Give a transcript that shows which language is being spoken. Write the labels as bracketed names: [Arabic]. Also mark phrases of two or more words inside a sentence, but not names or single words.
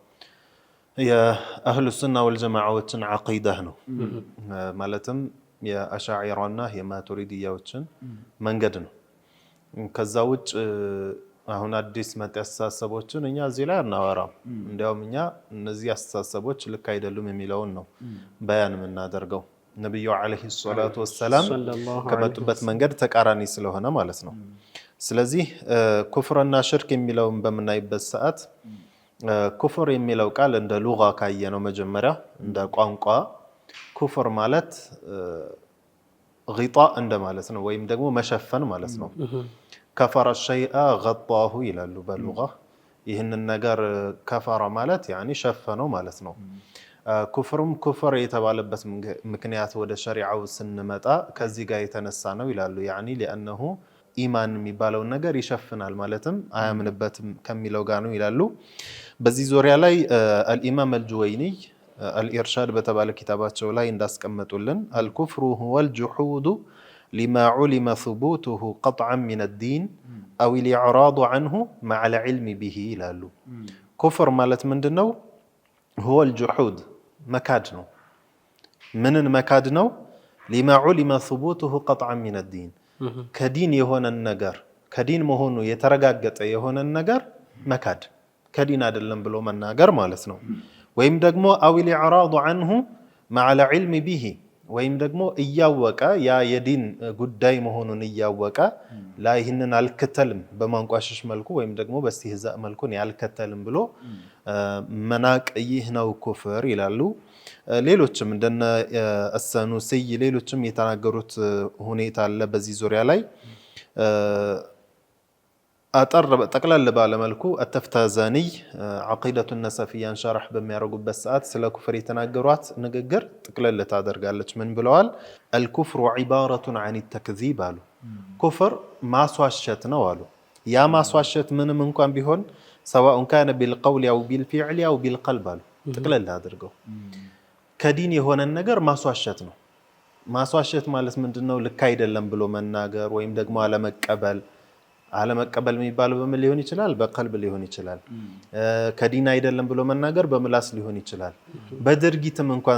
[Amharic] የአህሉ ሱና ወልጀማዓዎችን ዐቂዳ ነው። ማለትም የአሻዒራና የማቱሪዲያዎችን መንገድ ነው። ከዛ ውጭ አሁን አዲስ መጤ አስተሳሰቦችን እኛ እዚህ ላይ አናወራም። እንዲያውም እኛ እነዚህ አስተሳሰቦች ልክ አይደሉም የሚለውን ነው በያን የምናደርገው። ነብዩ [Arabic] عليه الصلاة والسلام [Amharic] ከመጡበት መንገድ ተቃራኒ ስለሆነ ማለት ነው። ስለዚህ ኩፍርና ሽርክ የሚለውን በምናይበት ሰዓት ኩፍር የሚለው ቃል እንደ ሉጋ ካየ ነው መጀመሪያ እንደ ቋንቋ ኩፍር ማለት غطاء እንደማለት ነው ወይም ደግሞ መሸፈን ማለት ነው [Arabic] كفر الشيء غطاه [Amharic] ይላሉ በሉጋ ይህንን ነገር ከፈረ ማለት يعني ሸፈነው ማለት ነው ኩፍሩም ኩፍር የተባለበት ምክንያት ወደ ሸሪዓው ስንመጣ ከዚህ ጋር የተነሳ ነው ይላሉ [Arabic] يعني لانه [Amharic] ኢማን የሚባለው ነገር ይሸፍናል ማለትም አያምንበትም ከሚለው ጋር ነው ይላሉ በዚህ ዙሪያ ላይ الامام الجويني الارشاد በተባለ ኪታባቸው ላይ እንዳስቀመጡልን [Arabic] الكفر هو الجحود لما علم ثبوته قطعا من الدين او الاعراض عنه مع العلم به [Amharic] ይላሉ ኩፍር ማለት ምንድነው هو الجحود መካድ ነው ምንን መካድ ነው [Arabic] لما علم ثبوته قطعا من الدين [Amharic] ከዲን የሆነ ነገር ከዲን መሆኑ የተረጋገጠ የሆነ ነገር መካድ ከዲን አይደለም ብሎ መናገር ማለት ነው ወይም ደግሞ [Arabic] او الاعراض عنه مع العلم به [Amharic] ወይም ደግሞ እያወቀ ያ የዲን ጉዳይ መሆኑን እያወቀ ላይ ይህንን አልከተልም በማንቋሽሽ መልኩ ወይም ደግሞ በስተህዛእ መልኩ ያልከተልም ብሎ መናቅ ይህ ነው ኩፍር ይላሉ ሌሎችም እንደነ አሰኑሲ ሌሎችም የተናገሩት ሁኔታ አለ በዚህ ዙሪያ ላይ አጠር ጠቅለል ባለ መልኩ التفتازاني عقيدة النسفية شرح በሚያረጉበት ሰዓት ስለ ኩፍር የተናገሯት ንግግር ጠቅለል ታደርጋለች ምን ብለዋል [Arabic] الكفر عبارة عن التكذيب [Amharic] አሉ ኩፍር ማስዋሸት ነው አሉ ያ ማስዋሸት ምንም እንኳን ቢሆን [Arabic] سواء كان بالقول او بالفعل او بالقلب [Amharic] አሉ ጠቅለል አድርገው ከዲን የሆነ ነገር ማስዋሸት ነው ማስዋሸት ማለት ምንድነው ልክ አይደለም ብሎ መናገር ወይም ደግሞ አለመቀበል የሚባለው በምን ሊሆን ይችላል በቀልብ ሊሆን ይችላል ከዲን አይደለም ብሎ መናገር በምላስ ሊሆን ይችላል በድርጊትም እንኳን